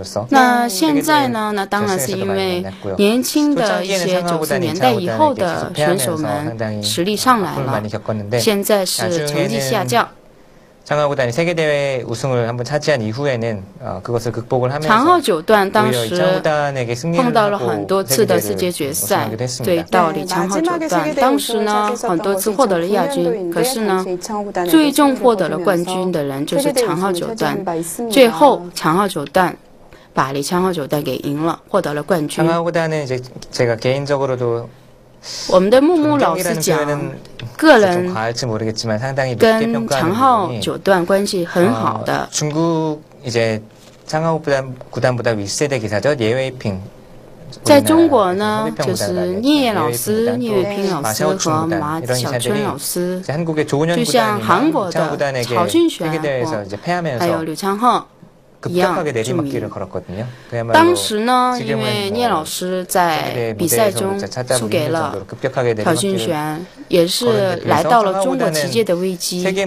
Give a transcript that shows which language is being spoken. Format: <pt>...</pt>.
<zh>那现在呢？那当然是因为年轻的一些90年代以后的选手们实力上来了，现在是成绩下降。</zh> <ko>常镐세계대회 우승을 한번 차지한 이후에는 그것을 극복을 하면서</ko> <zh>常镐九段当时碰到了很多次的世界决赛，对到李昌镐九段，当时呢很多次获得了亚军，可是呢最终获得了冠军的人就是常镐九段，最后常镐九段把李昌镐九段给赢了，获得了冠军。</zh> <ko>제가 개인적으로도</ko> <zh>我们的木木老师讲，个人跟常镐九段关系很好的。</zh> <ko>중국 이제常镐구단보다 윗세대 기사죠. 예웨이핑.</ko> <zh>在中国呢，就是聂老师、聂卫平老师和马小春老师，就像韩国的曹俊璇还有柳昌镐 一样著名。当时呢，因为聂老师在比赛中输给了曹俊璇，也是来到了中国棋界的危机。</zh>